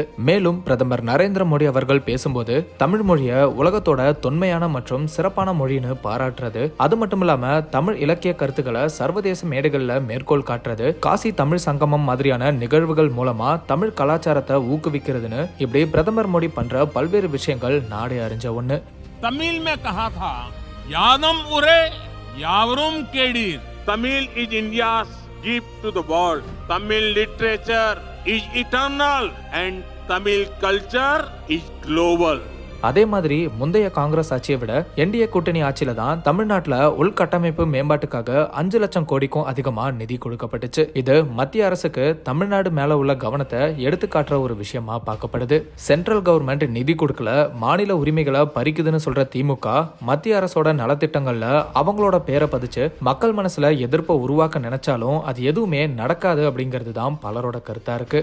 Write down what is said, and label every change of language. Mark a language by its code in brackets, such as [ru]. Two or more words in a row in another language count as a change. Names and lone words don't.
[ta] மேலும் பிரதமர் நரேந்திர மோடி அவர்கள் பேசும்போது தமிழ் மொழியை உலகத்தோட தொன்மையான மற்றும் சிறப்பான மொழின்னு பாராட்டுறது, அது மட்டும் இல்லாம தமிழ் இலக்கிய கருத்துக்களை சர்வதேச மேடைகள்ல மேற்கோள் காட்டுறது, காசி தமிழ் சங்கமம் மாதிரியான நிகழ்வுகள் மூலமா தமிழ் கலாச்சாரத்தை ஊக்குவிக்கிறதுன்னு இப்படி பிரதமர் மோடி பண்ற பல்வேறு விஷயங்கள் நாடே அறிஞ்ச ஒண்ணு. [hi] தமிழ் में कहा था [ta] யாதும் ஊரே யாவரும் கேளிர். [en] Tamil is India's gift to the world. Tamil literature is eternal and Tamil culture is global. [ta] அதே மாதிரி முந்தைய காங்கிரஸ் ஆட்சியை விட என்டிஏ கூட்டணி ஆட்சியில தான் தமிழ்நாட்டுல உள்கட்டமைப்பு மேம்பாட்டுக்காக 5 லட்சம் கோடிக்கும் அதிகமா நிதி கொடுக்கப்பட்டுச்சு. இது மத்திய அரசுக்கு தமிழ்நாடு மேல உள்ள கவனத்தை எடுத்து காட்டுற ஒரு விஷயமா பார்க்கப்படுது. [en] central government [ta] நிதி கொடுக்கல, மாநில உரிமைகளை பறிக்குதுன்னு சொல்ற திமுக மத்திய அரசோட நலத்திட்டங்கள்ல அவங்களோட பேரை பதிச்சு மக்கள் மனசுல எதிர்ப்பை உருவாக்க நினைச்சாலும் அது எதுவுமே நடக்காது அப்படிங்கிறது தான் பலரோட கருத்தா இருக்கு.